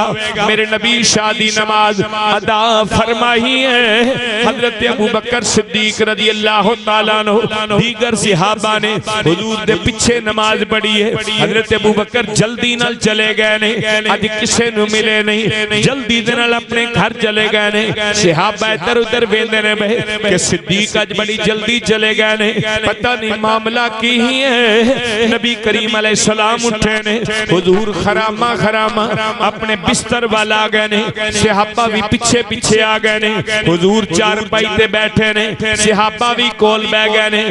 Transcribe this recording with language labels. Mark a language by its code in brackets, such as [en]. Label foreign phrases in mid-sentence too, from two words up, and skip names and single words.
[pa] میرے نبی عشاء دی نماز ادا فرمائی ہے، حضرت ابوبکر صدیق [ar] رضی اللہ تعالیٰ عنہ [pa] دیگر صحابہ نے حضور دے پیچھے نماز پڑھی ہے۔ حضرت ابوبکر جلدی نال چلے گئے نے، اج کسے نو ملے نہیں، جلدی دے نال اپنے گھر چلے گئے نے۔ صحابہ ادھر ادھر ویندے نے کہ صدیق اج بڑی جلدی چلے گئے نے، پتہ نہیں معاملہ کی ہی ہے۔ نبی کریم [ar] علیہ السلام [pa] اٹھے نے، حضور خرامہ خرامہ اپنے بستر والا آ گئے نے، صحابہ بھی پیچھے پیچھے آ گئے نے، حضور چار پائی تے بیٹھے نے، صحابہ بھی کول بہ گئے نے۔